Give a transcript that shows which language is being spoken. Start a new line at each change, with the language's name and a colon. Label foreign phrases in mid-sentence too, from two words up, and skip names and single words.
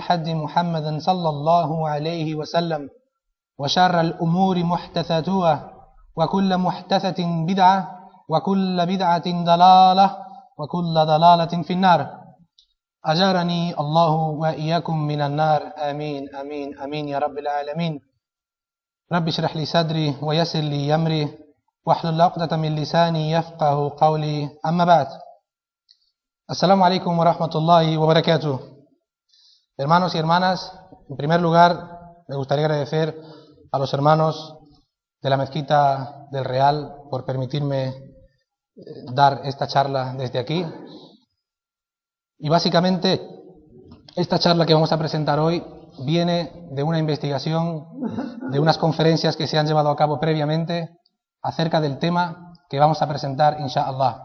Arabic: حدي محمد صلى الله عليه وسلم وشر الأمور محدثاتها وكل محدثة بدعة وكل بدعة ضلالة وكل ضلالة في النار أجارني الله وإياكم من النار آمين آمين آمين يا رب العالمين رب اشرح لي صدري ويسر لي أمري واحلل عقدة من لساني يفقه قولي أما بعد السلام عليكم ورحمة الله وبركاته.
Spanish: Hermanos y hermanas, en primer lugar me gustaría agradecer a los hermanos de la Mezquita del Real por permitirme dar esta charla desde aquí. Y básicamente esta charla que vamos a presentar hoy viene de una investigación, de unas conferencias que se han llevado a cabo previamente acerca del tema que vamos a presentar, inshaAllah.